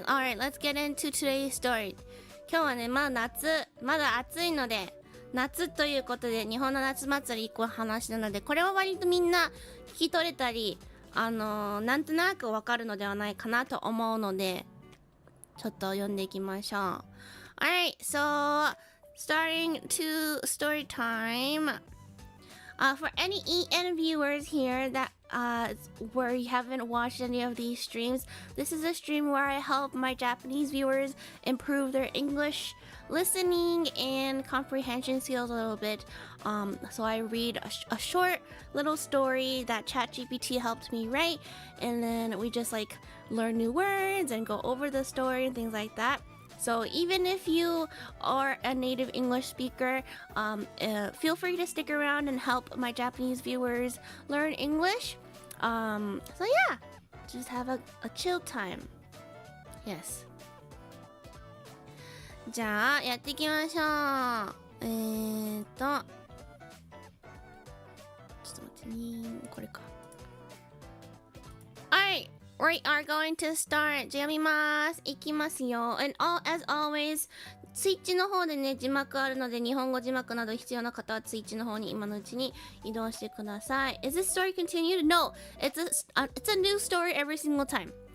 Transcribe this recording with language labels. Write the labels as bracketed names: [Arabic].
[English] Alright, let's get into today's story. [Japanese] 今日はね、まだ暑いので、夏ということで日本の夏祭り1個話なので、これは割とみんな聞き取れたりなんとなくわかるのではないかなと思うので、ちょっと読んでいきましょう。 [English] Alright, so starting to story time. For any EN viewers here that where you haven't watched any of these streams, this is a stream where I help my Japanese viewers improve their English listening and comprehension skills a little bit. So I read a short little story that ChatGPT helped me write, and then we just like learn new words and go over the story and things like that. So even if you are a native English speaker, feel free to stick around and help my Japanese viewers learn English. So yeah, just have a chill time. Yes. [Japanese] じゃあやっていきましょう。ちょっと待ってね、これか。 [English] Alright, we are going to start. [Japanese] じゃあ読みます。いきますよ。 [English] And as always, [Japanese] ツイッチの方でね、字幕あるので、日本語字幕など必要な方はツイッチの方に今のうちに移動してください。 [English] Is this story continued? No, it's a new story every single time.